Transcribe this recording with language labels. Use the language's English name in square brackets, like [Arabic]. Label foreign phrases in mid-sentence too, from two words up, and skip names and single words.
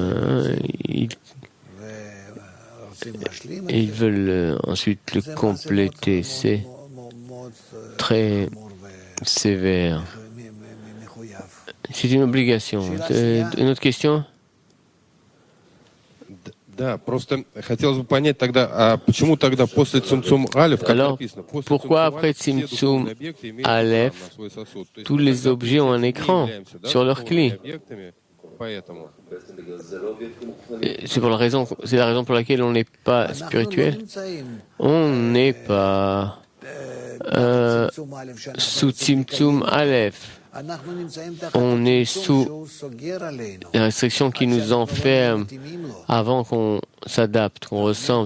[French] Ils veulent ensuite le compléter. C'est très sévère. C'est une obligation. Une autre question? [Russian] Да, просто хотелось бы понять тогда, а почему тогда после [Hebrew] צמצום אלף, [Russian] как [French] Alors, [Russian] написано, после [French] pourquoi [Russian] Цимцум [French] après [Russian] Алеф все [French] Tzimtzum [Russian] духовные объекты имеют [French] Aleph, [Russian] экран на свой сосуд? То есть [French] tous [Russian] мы [French] les [Russian] тогда, [French] objets ont un [Russian] получается, не [French] écran [Russian] являемся, да, [French] sur leur [Russian] духовными [French] clé? [Russian] объектами, поэтому. [French] C'est la raison pour laquelle on n'est pas spirituel. On n'est pas sous [Hebrew] צמצום אלף. [French] On est sous les restrictions qui nous enferment avant qu'on s'adapte, qu'on ressemble.